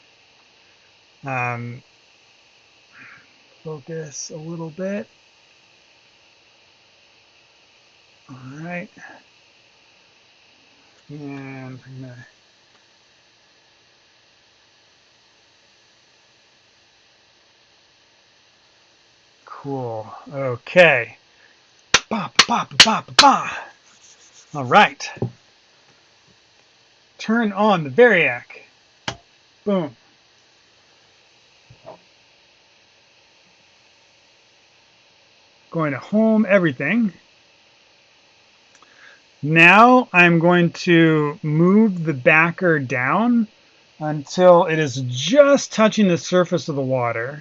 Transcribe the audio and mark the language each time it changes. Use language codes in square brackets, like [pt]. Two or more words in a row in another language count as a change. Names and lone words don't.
[en] Focus a little bit. All right, and I'm gonna. Cool. Okay. Ba, ba, ba, ba, ba, ba. All right. Turn on the Variac. Boom. Going to home everything. Now I'm going to move the backer down until it is just touching the surface of the water.